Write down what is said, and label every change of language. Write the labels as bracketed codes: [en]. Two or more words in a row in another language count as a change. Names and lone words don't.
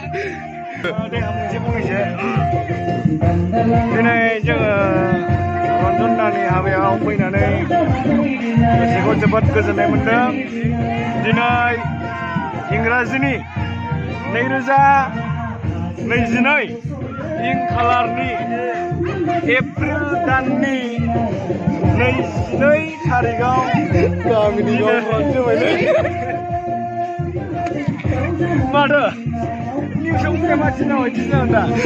[vi] Đây là một chiếc bông này chứ. Cái này chắc là [brx] बिमानि हाबायाव फैनानै गोसोखौ जोबोद गोजोननाय मोनदों। दिनै इंराजिनि 2022 इं खालारनि एप्रिल दाननि 22 थारिखआव गामिनि माथो निउसआव फैया मानसिनाव बिदिनो दा